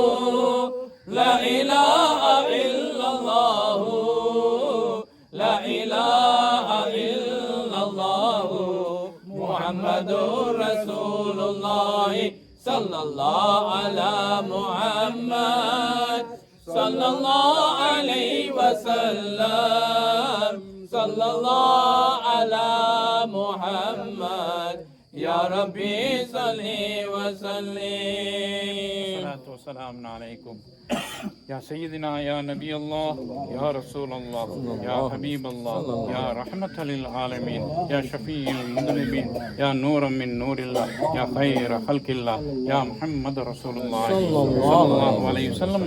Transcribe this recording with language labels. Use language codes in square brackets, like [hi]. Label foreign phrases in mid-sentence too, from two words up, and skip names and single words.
[ar] لا إله إلا الله لا إله إلا الله محمد رسول الله صلى الله على محمد صلى الله عليه وسلم صلى الله على محمد يا ربي صل وسلم. الصلاة والسلام عليكم يا سيدنا يا نبي الله يا رسول الله يا حبيب الله يا رحمة للعالمين يا شفيع المذنبين يا نورا من نور الله يا خير خلق الله يا محمد رسول الله صلى الله عليه وسلم.